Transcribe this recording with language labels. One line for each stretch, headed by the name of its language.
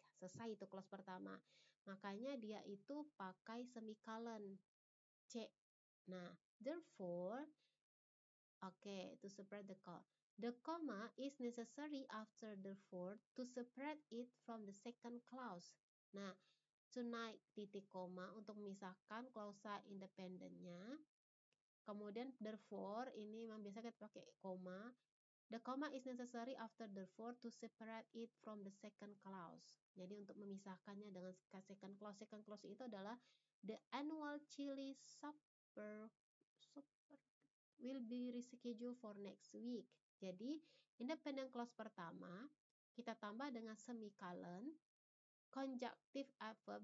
Indonesian: Selesai itu clause pertama. Makanya dia itu pakai semicolon C. Nah,
English: therefore, to separate the clause. The comma is necessary after therefore to separate it from the second clause.
Indonesian: Nah, tonight titik koma untuk memisahkan klausa independennya. Kemudian therefore ini memang biasa kita pakai koma.
English: The comma is necessary after therefore to separate it from the second clause.
Indonesian: Jadi untuk memisahkannya dengan second clause.
English: Second clause
Indonesian: itu adalah
English: the annual chili supper will be rescheduled for next week.
Indonesian: Jadi independent clause pertama kita tambah dengan semicolon conjunctive adverb.